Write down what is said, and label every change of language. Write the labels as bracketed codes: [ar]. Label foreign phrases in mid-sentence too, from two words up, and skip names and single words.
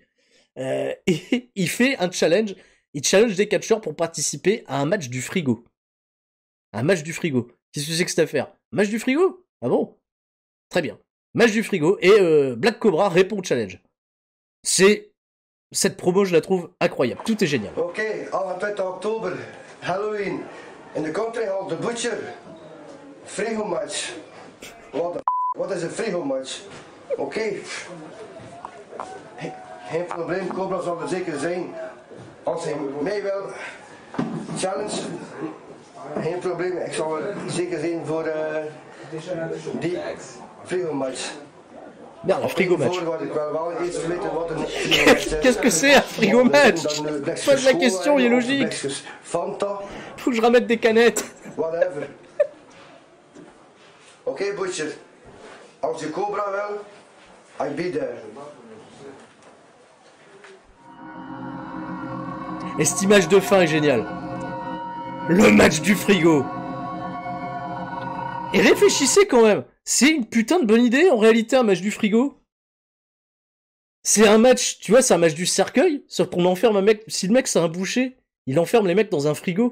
[fr] Et il fait un challenge, il challenge des catcheurs pour participer à un match du frigo. Un match du frigo. Qu'est-ce que c'est que cette affaire? Match du frigo? Ah bon? Très bien. Match du frigo, et Black Cobra répond au challenge. Cette promo, je la trouve incroyable. Tout est génial. [nl] Ok, 28 oktober, Halloween. [en] In the country hall, the butcher. Frigo match. What is a frigo match? [nl] Oké. Geen probleem, Cobra zal er zeker zijn. Als hij mij wil challenge, geen probleem. Ik zal er zeker zijn voor die frigo match. [fr] Merde, un frigo match. Qu'est-ce que c'est un frigo match? Pose la question, il est logique. Faut que je ramène des canettes. [en] Whatever. Oké, butcher. [nl] Als je Cobra wil, [en] I'll be there. [fr] Et cette image de fin est géniale. Le match du frigo. Et réfléchissez quand même. C'est une putain de bonne idée, en réalité, un match du frigo. C'est un match, tu vois, c'est un match du cercueil, sauf qu'on enferme un mec, si le mec c'est un boucher, il enferme les mecs dans un frigo.